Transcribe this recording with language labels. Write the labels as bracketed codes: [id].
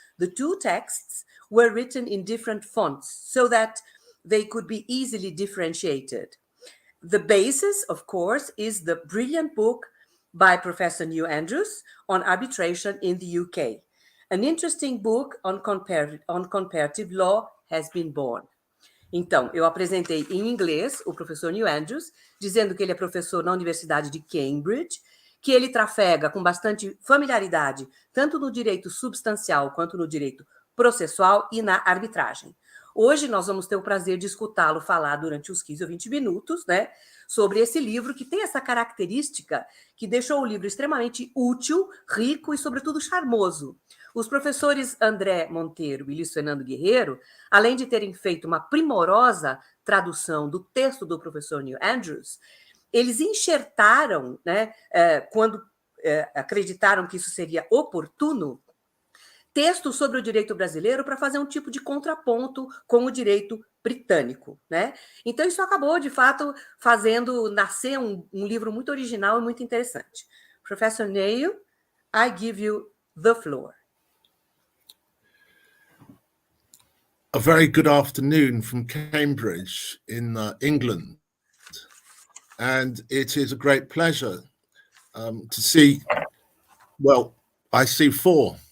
[en] The two texts were written in different fonts so that they could be easily differentiated. The basis, of course, is the brilliant book by Professor Neil Andrews on arbitration in the UK. An interesting book on comparative law has been born. [pt] Então, eu apresentei em inglês o professor Neil Andrews, dizendo que ele é professor na Universidade de Cambridge, que ele trafega com bastante familiaridade, tanto no direito substancial quanto no direito processual e na arbitragem. Hoje nós vamos ter o prazer de escutá-lo falar durante os 15 ou 20 minutos, né, sobre esse livro que tem essa característica que deixou o livro extremamente útil, rico e, sobretudo, charmoso. Os professores André Monteiro e Luís Fernando Guerreiro, além de terem feito uma primorosa tradução do texto do professor Neil Andrews, eles enxertaram, né, quando acreditaram que isso seria oportuno, textos sobre o direito brasileiro para fazer um tipo de contraponto com o direito britânico, né? Então, isso acabou, de fato, fazendo nascer um livro muito original e muito interessante. [en] Professor Neil, I give you the floor. A very good afternoon from Cambridge in England. And it is a great pleasure to see, well, I see four.